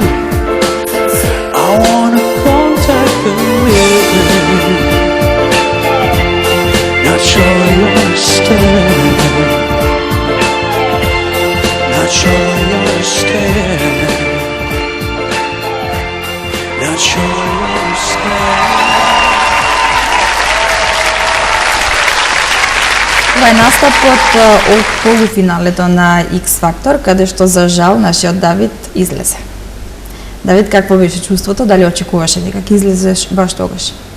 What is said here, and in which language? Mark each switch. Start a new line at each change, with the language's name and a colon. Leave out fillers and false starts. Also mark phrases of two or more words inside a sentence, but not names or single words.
English: I wanna contact the living. Not sure I understand. Not sure I understand. Not sure I understand.
Macedonian: Ова е настапот од полуфиналето на X Factor, каде што за жал нашиот Давид излезе. Давид, какво беше чувството? Дали очекуваше дека ќе излезеш баш тогаш?